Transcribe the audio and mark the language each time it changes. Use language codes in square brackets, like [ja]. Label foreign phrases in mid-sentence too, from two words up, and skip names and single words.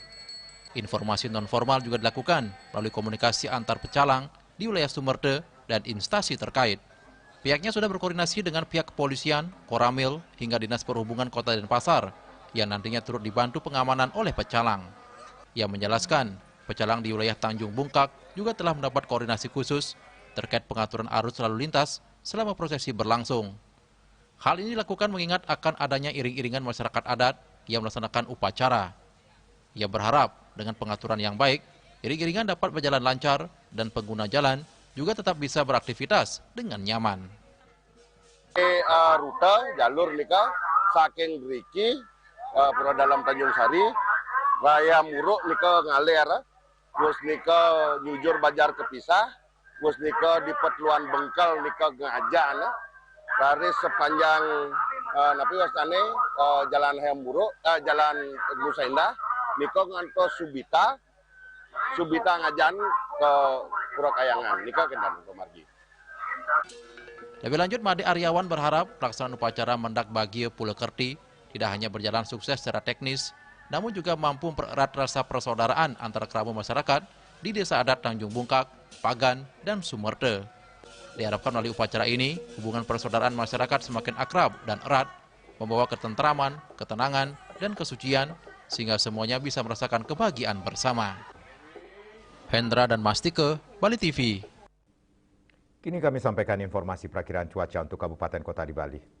[id] Informasi non-formal juga dilakukan melalui komunikasi antar pecalang di wilayah Sumerta dan instansi terkait. Pihaknya sudah berkoordinasi dengan pihak kepolisian, Koramil, hingga Dinas Perhubungan Kota Denpasar yang nantinya turut dibantu pengamanan oleh pecalang. Ia menjelaskan, pecalang di wilayah Tanjung Bungkak juga telah mendapat koordinasi khusus terkait pengaturan arus lalu lintas selama prosesi berlangsung. Hal ini dilakukan mengingat akan adanya iring-iringan masyarakat adat yang melaksanakan upacara. Ia berharap dengan pengaturan yang baik, iring-iringan dapat berjalan lancar dan pengguna jalan juga tetap bisa beraktivitas dengan nyaman. [ban] Rute jalur nika saking Griki pura dalam Tanjung Sari, Raya Muruk nika ngalir, terus nika jujur bajar kepisah, terus nika di Petluan Bengkel nika ngajan. Dari sepanjang napi wastane jalan Hemburo, jalan Nusa Indah, niko ngantos Subita ngajan ke Pura Kayangan, niko kendan ke margi. [id] Lebih lanjut, Made Aryawan berharap pelaksanaan upacara Mendak Bagia Pulau Kerti tidak hanya berjalan sukses secara teknis, namun juga mampu mempererat rasa persaudaraan antara kerabat masyarakat di Desa Adat Tanjung Bungkak, Pagan, dan Sumerta. Diharapkan melalui upacara ini, hubungan persaudaraan masyarakat semakin akrab dan erat, membawa ketentraman, ketenangan, dan kesucian, sehingga semuanya bisa merasakan kebahagiaan bersama. Hendra dan Mastike, Bali TV. Kini kami sampaikan informasi perakiraan cuaca untuk kabupaten kota di Bali.